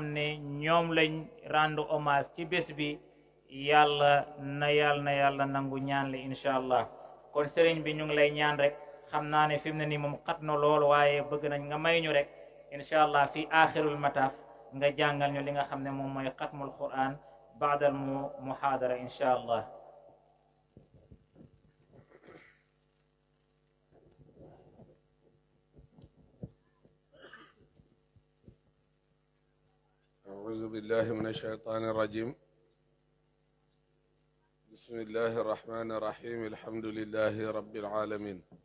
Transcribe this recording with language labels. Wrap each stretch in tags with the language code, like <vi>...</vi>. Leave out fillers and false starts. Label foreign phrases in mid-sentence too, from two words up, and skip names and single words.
<wo>ne ñoom lañ</wo> <fr>rendre hommage</fr> <wo>ci bés bi yàlla na nangu ñaan li</wo> <ar>إن شاء الله</ar> <wo>kon sëriñ bi ñu ngi lay ñaan rek xam naa ne fi mu ne nii moom xat na lool waaye bëgg nañ nga may ñu rek</wo> <ar>إن شاء الله في آخر المطاف</ar> <wo>nga jàngal ñu li nga xam ne moom mooy</wo> <ar>ختم القرآن بعد المحاضرة إن شاء الله. أعوذ بالله من الشيطان الرجيم بسم الله الرحمن الرحيم الحمد لله رب العالمين</ar>